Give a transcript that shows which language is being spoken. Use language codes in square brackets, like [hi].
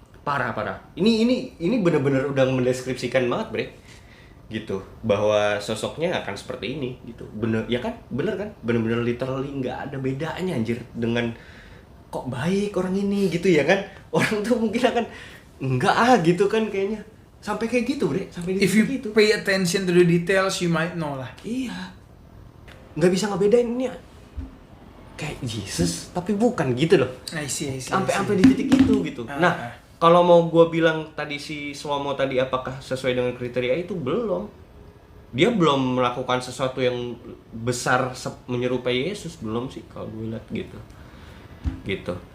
[id] Parah. Ini benar-benar udah mendeskripsikan banget, Bre. Gitu, bahwa sosoknya akan seperti ini gitu. Bener kan? Bener-bener literally nggak ada bedanya anjir dengan kok baik orang ini gitu ya kan. Orang tuh mungkin akan enggak gitu kan kayaknya. Sampai kayak gitu, Bre. Sampai [en] If you [id] gitu. [en] pay attention to the details, you might know lah. [id] Iya. Nggak bisa ngebedain ini kayak Jesus, tapi bukan gitu loh. [en] I see. [id] Sampai di titik itu gitu. Nah, kalau mau gue bilang tadi si Slomo tadi apakah sesuai dengan kriteria itu, belum. Dia belum melakukan sesuatu yang besar menyerupai Yesus, belum sih kalau gue lihat gitu. Gitu.